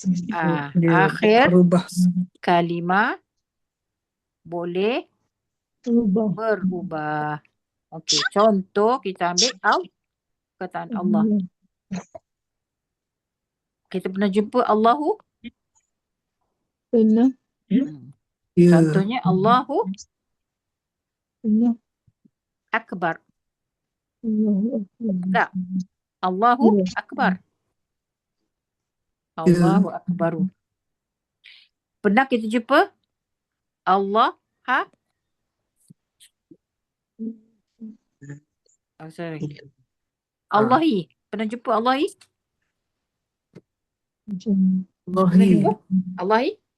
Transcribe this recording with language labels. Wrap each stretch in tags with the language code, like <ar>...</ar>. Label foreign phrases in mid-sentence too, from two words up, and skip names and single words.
<ms>Akhir kalimah boleh berubah. Okey, contoh kita ambil perkataan Allah. Kita pernah jumpa Allahu? Pernah. Contohnya Allahu Pernah. Akbar.</ms> <ar>الله أكبر. Tak. الله أكبر الله أكبرُ.</ar> <ms>Pernah kita jumpa Allah Allahi. Pernah jumpa Allahi? Pernah jumpa Allahi?</ms>